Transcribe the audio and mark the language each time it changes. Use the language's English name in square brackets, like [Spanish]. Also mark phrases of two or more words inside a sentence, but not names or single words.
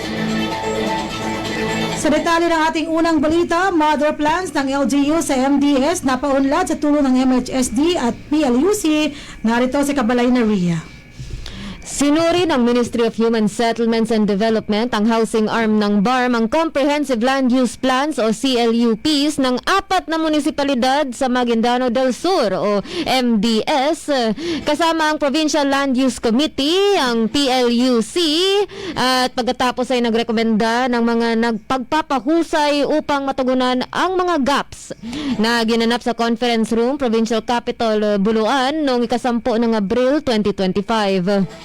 [Filipino] Sa detalye ng ating unang balita, [English] mother plans [Filipino] ng LGU sa MDS napaunlad sa tulong ng MHSD at PLUC. Narito si Kabalay na Ria. Sinuri ng Ministry of Human Settlements and Development ang housing arm ng BARM ang Comprehensive Land Use Plans o CLUPs ng 4 na munisipalidad sa Maguindano del Sur o MDS kasama ang Provincial Land Use Committee, ang PLUC, at pagkatapos ay nagrekomenda ng mga nagpagpapahusay upang matugunan ang mga gaps na ginanap sa Conference Room, Provincial Capital, Buluan noong 10 ng Abril 2025.